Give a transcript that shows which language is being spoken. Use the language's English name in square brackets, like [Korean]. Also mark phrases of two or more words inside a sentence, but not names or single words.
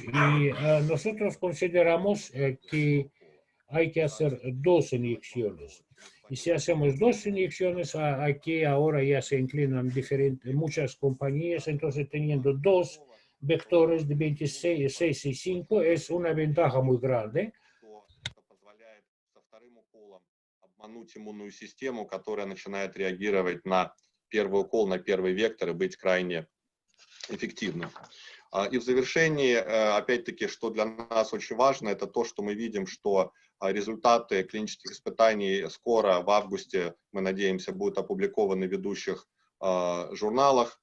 [Spanish] Y nosotros consideramos que hay que hacer dos inyecciones. Y si hacemos dos inyecciones, aquí ahora ya se inclinan muchas compañías, entonces teniendo dos vectores de 26, 6 y 5 es una ventaja muy grande. [Russian] Обмануть иммунную систему, которая начинает реагировать на первый укол, на первый вектор и быть крайне эффективным. И в завершении, опять-таки, что для нас очень важно, это то, что мы видим, что результаты клинических испытаний скоро, в августе, мы надеемся, будут опубликованы в ведущих журналах.